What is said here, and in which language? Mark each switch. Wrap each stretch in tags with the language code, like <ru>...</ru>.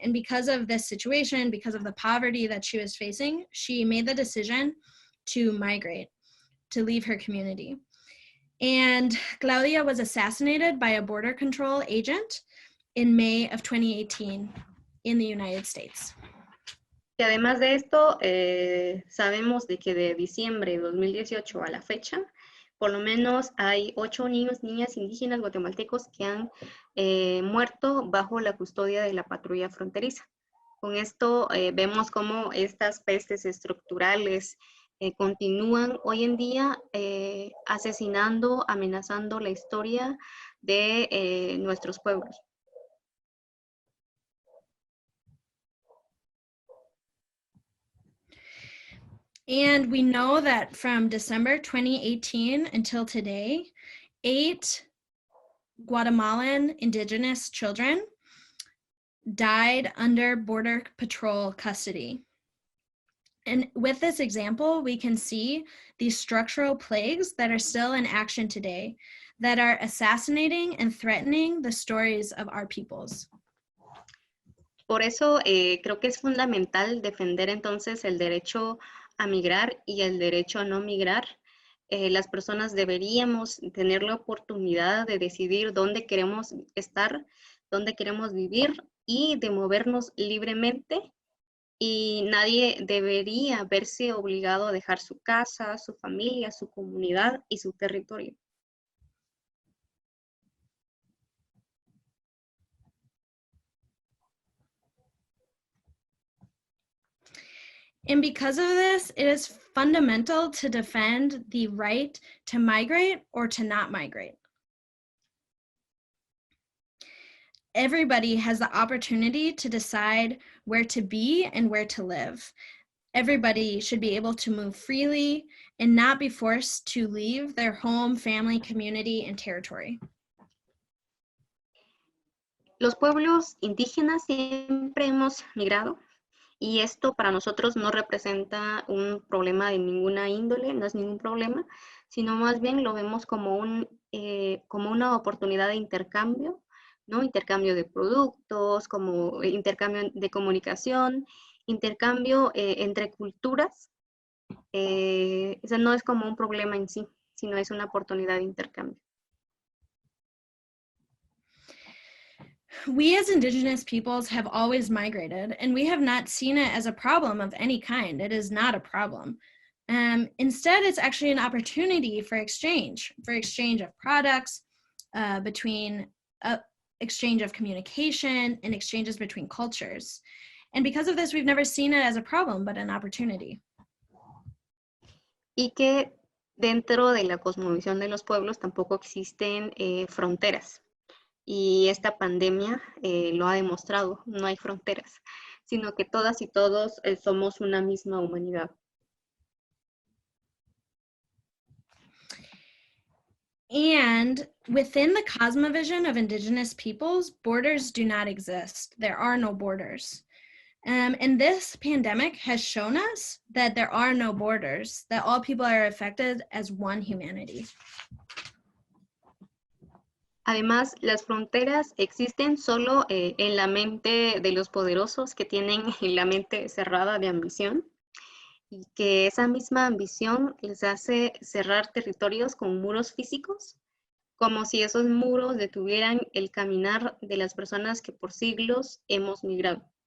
<en>And because of this situation, because of the poverty that she was facing, she made the decision to migrate, to leave her community. And Claudia was assassinated by a border control agent in May of 2018 in the United States.</en> <es>Y además de esto, sabemos de que de diciembre de 2018 a la fecha, por lo menos hay 8 niños, niñas indígenas guatemaltecos que han muerto bajo la custodia de la patrulla fronteriza. Con esto vemos cómo estas pestes estructurales continúan hoy en día asesinando, amenazando la historia de nuestros pueblos.</es> <en>And we know that from December 2018 until today, 8 Guatemalan indigenous children died under Border Patrol custody. And with this example, we can see these structural plagues that are still in action today, that are assassinating and threatening the stories of our peoples.</en> <es>Por eso creo que es fundamental defender entonces el derecho a migrar y el derecho a no migrar. Las personas deberíamos tener la oportunidad de decidir dónde queremos estar, dónde queremos vivir y de movernos libremente. Y nadie debería verse obligado a dejar su casa, su familia, su comunidad y su territorio.</es> <en>And because of this, it is fundamental to defend the right to migrate or to not migrate. Everybody has the opportunity to decide where to be and where to live. Everybody should be able to move freely and not be forced to leave their home, family, community, and territory.</en> <es>Los pueblos indígenas siempre hemos migrado. Y esto para nosotros no representa un problema de ninguna índole, no es ningún problema, sino más bien lo vemos como una oportunidad de intercambio, ¿no? Intercambio de productos, como intercambio de comunicación, intercambio entre culturas. Eso no es como un problema en sí, sino es una oportunidad de intercambio.</es> <en>We as Indigenous peoples have always migrated, and we have not seen it as a problem of any kind. It is not a problem. Instead, it's actually an opportunity for exchange of products, between exchange of communication, and exchanges between cultures. And because of this, we've never seen it as a problem, but an opportunity.</en> <es>Y que dentro de la cosmovisión de los pueblos tampoco existen fronteras. Y esta pandemia lo ha demostrado, no hay fronteras, sino que todas y todos somos una misma humanidad.</es> <en>And within the cosmovision of Indigenous peoples, borders do not exist. There are no borders. And this pandemic has shown us that there are no borders, that all people are affected as one humanity.</en> <es>Además, las fronteras existen solo en la mente de los poderosos que tienen la mente cerrada de ambición y que esa misma ambición les hace cerrar territorios con muros físicos, como si esos muros detuvieran el caminar de las personas que por siglos hemos migrado.</es>